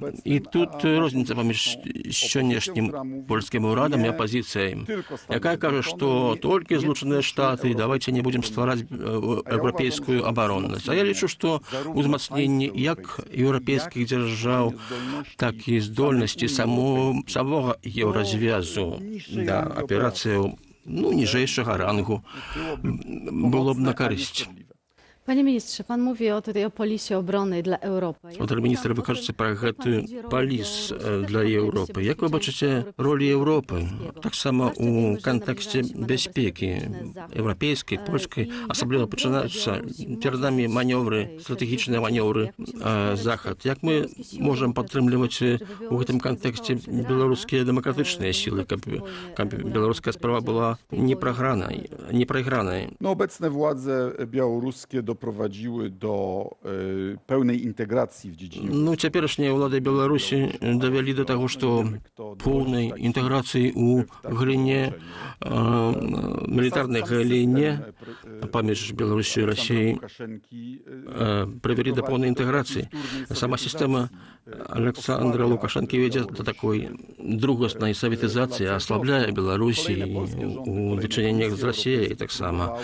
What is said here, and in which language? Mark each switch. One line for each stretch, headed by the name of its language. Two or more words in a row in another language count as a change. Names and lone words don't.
Belarusian: І тут розніца паміж сённяшнім польскім урадам і апазіцыяй, якая кажа, што толькі Злучаныя Штаты, давайте не будзем ствараць еўрапейскую абароннасць. А я лічу, што узмацненне як еўрапейскіх дзяржаў, так і здольнасці самога еўразвязу да аперацыяў, ну, ніжэйшага рангу было б на карысць.
Polish: Panie ministrze, pan mówi o polisie obrony dla Europy.
Belarusian: Пан міністр, вы кажаце пра гэты паліс для Еўропы. Як вы бачыце ролі Еўропы? Таксама ў кантэксце бяспекі еўрапейскай, польскай, асабліва пачынаюцца перад намі манёвры, стратэгічныя манёвры Захад. Як мы можам падтрымліваць у гэтым кантэксце беларускія дэмакратычныя сілы, каб беларуская справа была не прайгранай?
Polish: No, obecne władze białoruskie doprowadziły do pełnej integracji w dziedzinie...
Belarusian: Ну, цяперашнія ўлады Беларусі давялі да таго, што поўнай інтэграцыі ў галіне, мілітарнай галіне паміж Беларусі і Расіяй прывялі да поўнай інтэграцыі. Сама сістэма Александра Лукашэнкі вядзе да такой другаснай саветызацыі, аслабляе Беларусі у дачыненнях з Расіяй таксама.